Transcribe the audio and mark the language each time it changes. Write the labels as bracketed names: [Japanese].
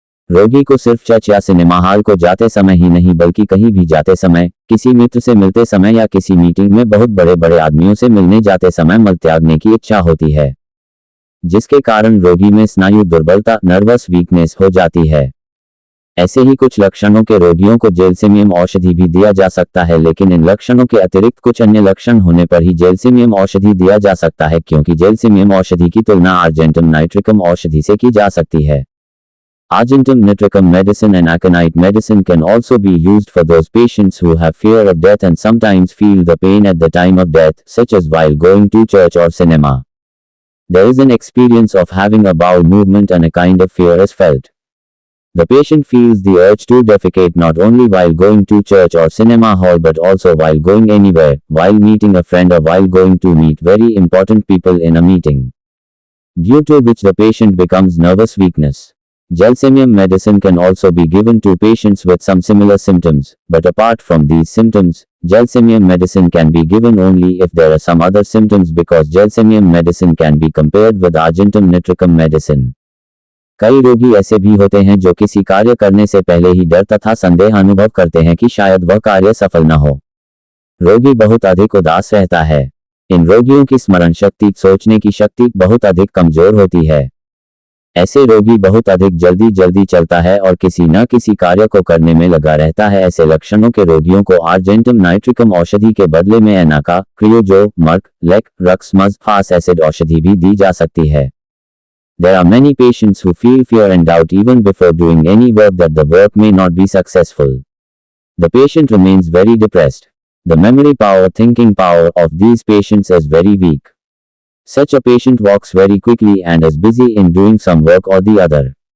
[Hindi] रोगी को सिर्फ चर्च या सिनेमा हॉल को जाते समय ही नहीं बल्कि कहीं भी जाते समय, किसी मित्र से मिलते समय या किसी मीटिंग में बहुत बड़े बड़े आदमियों से मिलने जाते समय मल त्यागने की इच्छा होती है, जिसके कारण रोगी में स्नायु दुर्बलता, नर्वस वीकनेस हो जाती है। ऐसे ही कुछ लक्षणों के रोगियों को जेलसिमियम औषधि भी दिया जा सकता है, लेकिन इन लक्षणों के अतिरिक्त कुछ अन्य लक्षण होने पर ही जेलसिमियम औषधि दिया जा सकता है, क्योंकि जेलसिमियम औषधि की तुलना आर्जेंटम नाइट्रिकम औषधि से की जा सकती है। [English] Argentum nitricum medicine and aconite medicine can also be used for those patients who have fear of death and sometimes feel the pain at the time of death, such as while going to church or cinema. There is an experience of having a bowel movement and a kind of fear is felt. The patient feels the urge to defecate not only while going to church or cinema hall but also while going anywhere, while meeting a friend or while going to meet very important people in a meeting, due to which the patient becomes nervous weakness. Gelsemium medicine can also be given to patients with some similar symptoms, but apart from these symptoms, Gelsemium medicine can be given only if there are some other symptoms, because Gelsemium medicine can be compared with Argentum nitricum medicine. [Hindi] कई रोगी ऐसे भी होते हैं जो किसी कार्य करने से पहले ही डर तथा संदेह अनुभव करते हैं कि शायद वह कार्य सफल न हो। रोगी बहुत अधिक उदास रहता है। इन रोगियों की स्मरण शक्ति, सोचने की शक्ति बहुत अधिक कमजोर होती है। ऐसे रोगी बहुत अधिक जल्दी चलता है और किसी न किसी कार्य को करने में लगा रहता है। ऐसे लक्षणों के रोगियों को आर्जेंटम नाइट्रिकम औषधि के बदले में एनाका, क्रियोजो, मर्क, लेक, रक्समज, फास एसिड औषधि भी दी जा सकती है। [English] There are many patients who feel fear and doubt even before doing any work that the work may not be successful. The patient remains very depressed. The memory power, thinking power of these patients is very weak. Such a patient walks very quickly and is busy in doing some work or the other.